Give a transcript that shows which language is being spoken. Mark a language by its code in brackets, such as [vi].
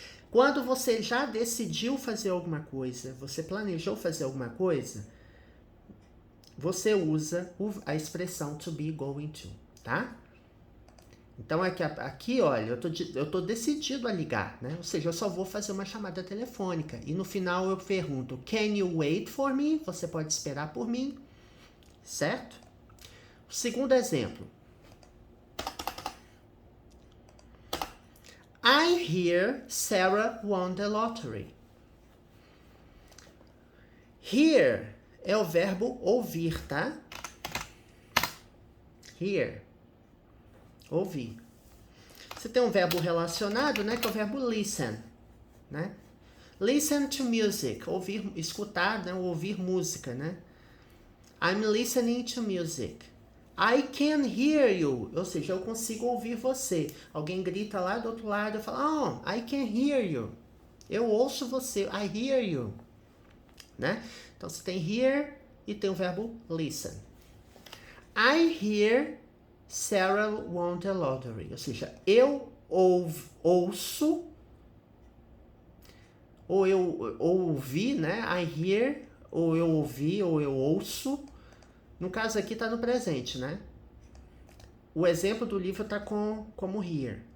[pt] Quando você já decidiu fazer alguma coisa, você planejou fazer alguma coisa, você usa a expressão to be going to, tá? Então aqui olha, eu tô decidido a ligar, né? Ou seja, eu só vou fazer uma chamada telefônica. E no final eu pergunto, [en] can you wait for me? [pt] Você pode esperar por mim, certo? Segundo exemplo. [en] I hear Sarah won the lottery. [pt] Hear é o verbo ouvir, tá? Hear. Ouvir. Você tem um verbo relacionado, né? Que é o verbo listen, né? [en] Listen to music. [pt] Ouvir, escutar, né? Ouvir música, né? [en] I'm listening to music. I can hear you. [pt] Ou seja, eu consigo ouvir você. Alguém grita lá do outro lado, eu falo, [en] I can hear you. [pt] Eu ouço você. [en] I hear you. [pt] Né? Então, você tem hear e tem o verbo listen. [en] I hear Sarah won the lottery. [pt] Ou seja, eu ouço, ou eu ouvi, né? I hear, ou eu ouvi, ou eu ouço. No caso aqui tá no presente, né? O exemplo do livro tá como hear.